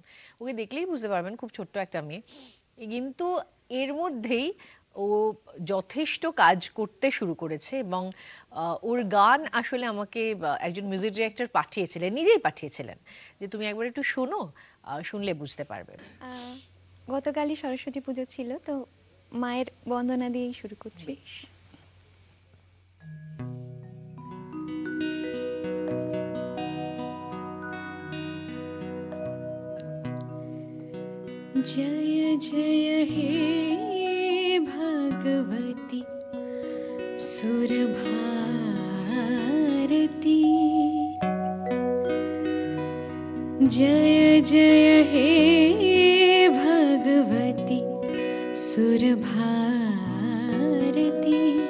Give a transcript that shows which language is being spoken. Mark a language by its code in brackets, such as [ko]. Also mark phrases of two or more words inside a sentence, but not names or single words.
[bn] ওকে দেখলেই বুঝতে পারবেন খুব ছোট্ট একটা মেয়ে, কিন্তু এর মধ্যেই ও যথেষ্ট কাজ করতে শুরু করেছে। এবং ওর গান আসলে আমাকে একজন মিউজিক ডিরেক্টর পাঠিয়েছিলেন, নিজেই পাঠিয়েছিলেন, যে তুমি একবার একটু শোনো, শুনলে বুঝতে পারবে। আহ, গতকালই সরস্বতী পুজো ছিল, তো মায়ের বন্দনা দিয়েই শুরু করছি। বেশ। [sa] जय जय हे भगवती सुरभारती, जय जय हे भगवती सुरभारती,